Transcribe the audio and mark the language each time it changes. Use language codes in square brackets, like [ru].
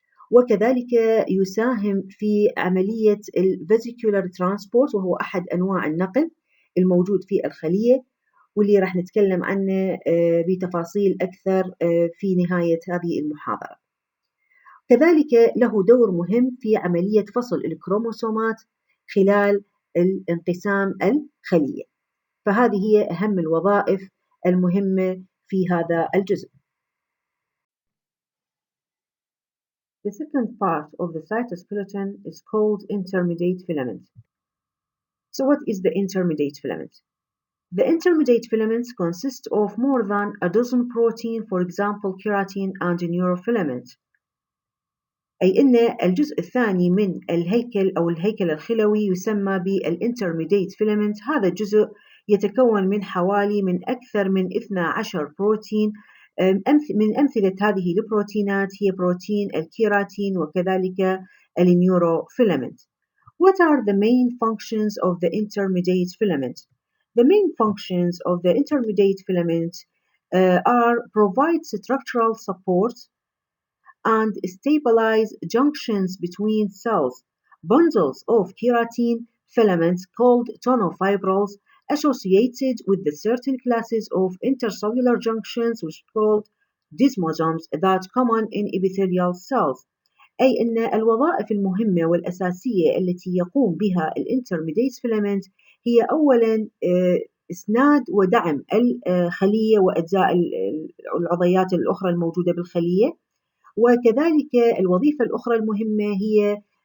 [ar] وكذلك يساهم في عملية الفيزيكولار ترانسبورت، وهو أحد أنواع النقل الموجود في الخلية، واللي راح نتكلم عنه بتفاصيل أكثر في نهاية هذه المحاضرة. كذلك له دور مهم في عملية فصل الكروموسومات خلال الانقسام الخلية. فهذه هي أهم الوظائف المهمة في هذا الجزء. [en] The second part of the cytoskeleton is called intermediate filament. So what is the intermediate filament? The intermediate filaments consist of more than a dozen protein, for example keratin and neurofilament. [ar] أي أن الجزء الثاني من الهيكل الخلوي يسمى بالintermediate filament. هذا الجزء يتكون من حوالي من أكثر من 12 بروتين. من أمثلة هذه البروتينات هي بروتين الكيراتين وكذلك النيوروفيلامنت. [en] What are the main functions of the intermediate filament? The main functions of the intermediate filament are provide structural support and stabilize junctions between cells. Bundles of keratin filaments called tonofibrils associated with the certain classes of intercellular junctions which are called desmosomes that common in epithelial cells. [ar] أي أن الوظائف المهمة والأساسية التي يقوم بها الانترميديت فيلامنت هي أولاً إسناد ودعم الخلية وأجزاء العضيات الأخرى الموجودة بالخلية، وكذلك الوظيفة الأخرى المهمة هي